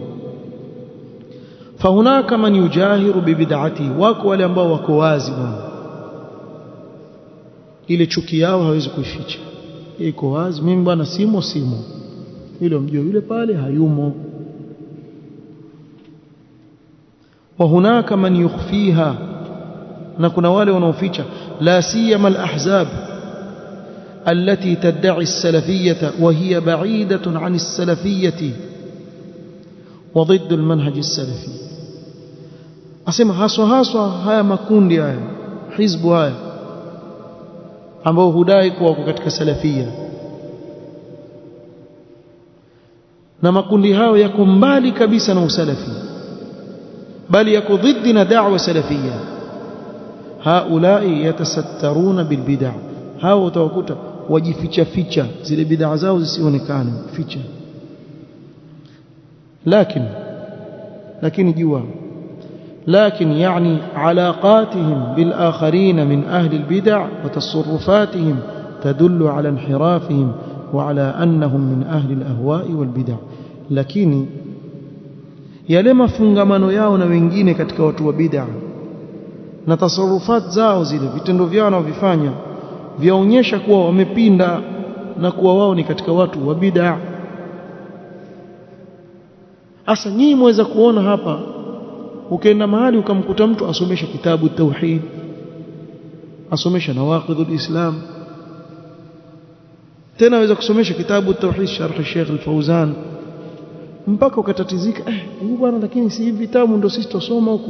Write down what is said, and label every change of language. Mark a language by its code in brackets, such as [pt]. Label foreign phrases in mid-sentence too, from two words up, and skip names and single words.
[ar] فهناك من يجاهر بالبدعة, [sw] wako wale ambao wako wazi bwana, ile chuki yao hawezi kuificha, iko wazi, mimi bwana simo yule mjue yule pale hayumo. [ar] وهناك من يخفيها, [sw] na kuna wale wanaoficha, [ar] لا سيما الأحزاب التي تدعي السلفية وهي بعيدة عن السلفية وضد المنهج السلفي. [sw] asema haswa haya makundi haya, hizbu haya ambao hudai kuwa katika salafia, na makundi hao yako mbali kabisa na usalafi, bali yako dhidi na da'wa salafia. [ar] هؤلاء يتسترون بالبدعة, [sw] hao utawakuta wajificha zile bid'a zao zisionekane, ficha. lakini jua, [ar] لكن يعني علاقاتهم بالآخرين من أهل البدع وتصرفاتهم تدل على انحرافهم وعلى أنهم من أهل الأهواء والبدع. [sw] lakini yale mafungamano yao na wengine katika watu wa bid'a na tasarufat zao, zile vitendo vyao wanavyofanya vyaonyesha kuwa wamepinda na kuwa wao ni katika watu wa bid'a. Asa nyinyi mweza kuona hapa, ukienda mahali ukamkuta mtu asomesha kitabu tauhid, asomesha nawaqidul islam, tena aweza kusomesha kitabu tauhid sharh Sheikh al-Fawzan, mpaka ukatatizika, huyu bwana, lakini si hivi vitabu ndio sisi tusoma huko.